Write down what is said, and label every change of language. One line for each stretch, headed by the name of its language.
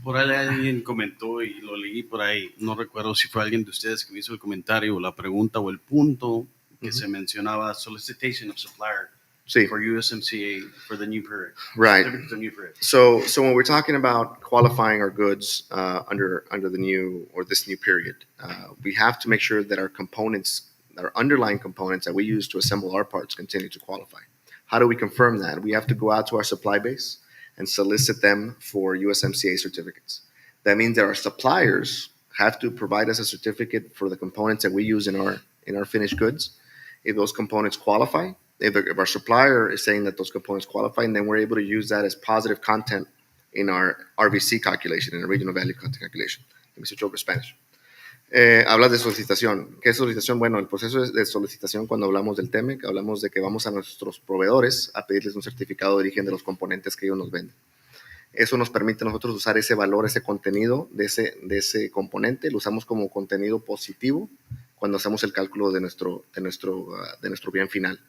Spanish: Por ahí alguien comentó y lo leí por ahí, no recuerdo si fue alguien de ustedes que me hizo el comentario o la pregunta o el punto que se mencionaba,
English: solicitation of supplier for USMCA for the new period. Right. So when we're talking about qualifying our goods under the new or this new period, we have to make sure that our underlying components that we use to assemble our parts continue to qualify. How do we confirm that? We have to go out to our supply base and solicit them for USMCA certificates. That means that our suppliers have to provide us a certificate for the components that we use in our finished goods. If those components qualify, if our supplier is saying that those components qualify, and then we're able to use that as positive content in our RVC calculation, in our regional value content calculation. Let me switch over to Spanish.
Spanish: Hablas de solicitación. ¿Qué es solicitación? Bueno, el proceso de solicitación, cuando hablamos del TEMEC, hablamos de que vamos a nuestros proveedores a pedirles un certificado de origen de los componentes que ellos nos venden. Eso nos permite a nosotros usar ese valor, ese contenido de ese componente, lo usamos como contenido positivo cuando hacemos el cálculo de nuestro bien final.